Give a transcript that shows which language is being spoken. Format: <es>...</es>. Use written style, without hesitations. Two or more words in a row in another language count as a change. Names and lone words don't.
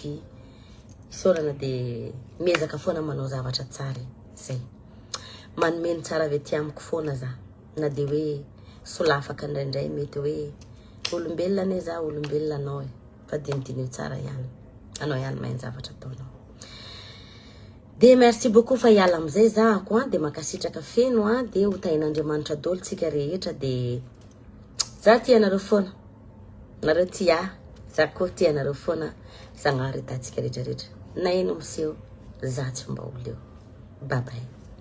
<mg>Isorana de miezaka foana manao zavatra tsara zay. Manomeny tsara avy aty amiko foana za. Na de hoe solafaka indraindray mety hoe olombelona ane za olombelona anao fa dinidinio tsara ihany. Anao ihany mahay zavatra ataonao. De</mg> <fr>merci beaucoup</fr> <mg>fa hiala amizay za ako de makasitraka feno de ho tain'Andriamanitra daholo tsika rehetra de za tia anareo foana. Nareo tia, za koa tia anareo foana. Zagnahary hitantsika rehetrarehetra. Na ino miseho, za tsy mba olo eo.</mg> <en>Bye bye.</en>